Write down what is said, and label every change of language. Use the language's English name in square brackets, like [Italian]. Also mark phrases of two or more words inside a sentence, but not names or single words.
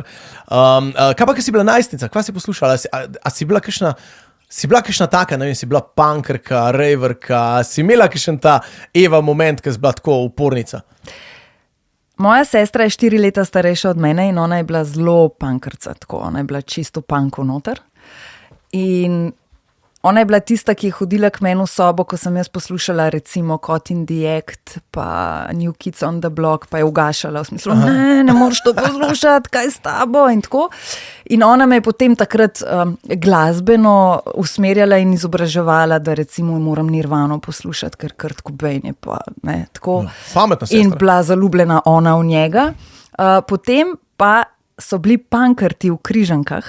[Slovenian] Kaj pa, ki si bila najstnica, kaj si poslušala? A si bila kakšna taka, ne vem, si bila punkerka, raverka, si imela kakšen ta Eva moment, ki si bila tako upornica? Moja sestra je 4 leta starejša od mene in ona je bila zelo punkerca, tako, ona je bila čisto punko noter. In ona je bila tista, ki je hodila k meni v sobo, ko sem jaz poslušala recimo Caught in the Act, pa New Kids on the Block, pa je ugašala v smislu, ne moreš to poslušati, kaj s tabo in tako. In ona me je potem takrat glasbeno usmerjala in izobraževala, da recimo moram Nirvano poslušati, ker Kurt Cobain je pa, ne, tako. Pametna sestra. In bila zaljubljena ona v njega. Potem pa so bili punkerti v Križankah.